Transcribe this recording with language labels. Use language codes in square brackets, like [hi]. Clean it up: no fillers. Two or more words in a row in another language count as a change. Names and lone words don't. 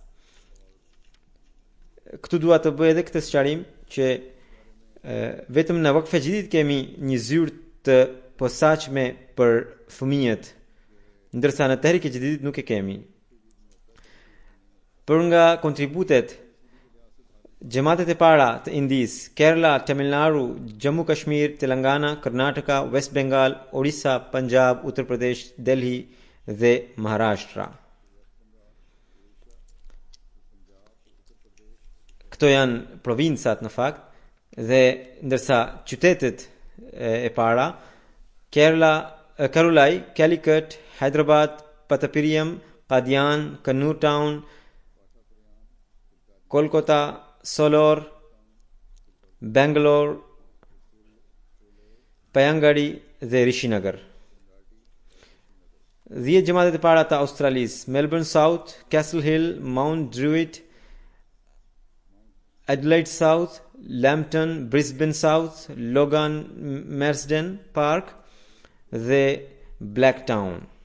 [sq] Këtu dua të bëj edhe këtë sqarim që vetëm në Vakf e Xhedid kemi një zyrë të posaçme për fëmijët, ndërsa në Tehrik e Xhedidit nuk e kemi. Për nga kontributet, gjematet e para të Indis: Kerala, Tamil Nadu, Jammu Kashmir, Telangana, Karnataka, West Bengal, Orissa, Punjab, Uttar Pradesh, Delhi dhe Maharashtra. Këto janë provincat në fakt, dhe ndërsa qytetet e para: Karulai, Calicut, Hyderabad, Patapiriam, Qadian, Kannur Town, Kolkata, Solor, Bangalore, Payangari dhe Rishinagar. 10 gjematet e para të Australisë: Melbourne South, Castle Hill, Mount Druitt, Adelaide South, Lambton, Brisbane South, Logan Marsden Park dhe Blacktown.